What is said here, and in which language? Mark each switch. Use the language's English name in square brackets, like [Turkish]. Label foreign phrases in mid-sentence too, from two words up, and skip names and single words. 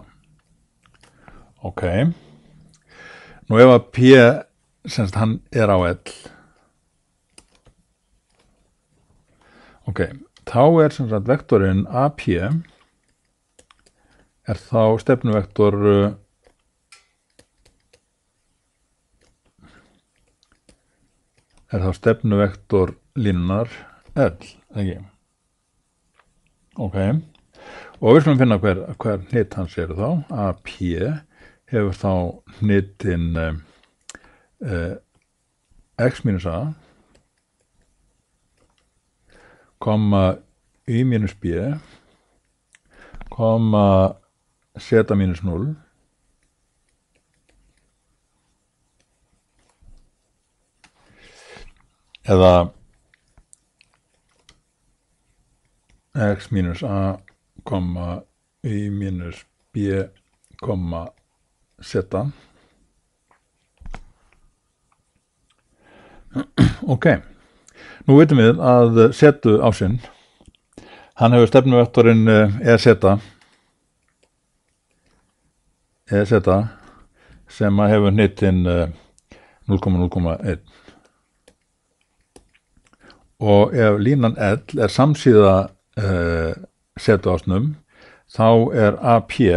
[Icelandic] Ok, nú ef að P semst hann á L, ok, þá sem sagt vektorinn AP þá stefnuvektor línunar L, ekki? Ok, og við skulum finna hver hnit hans þá. AP hefur þá hnitin x minus a, y minus b, z minus 0, eða x minus a, y minus b, z. Ok, nú vitum við að setu ásinn, hann hefur stefnuvektorinn EZ sem hefur hnitin 0,0,1 og ef línan L samsíða setu ásnum þá AP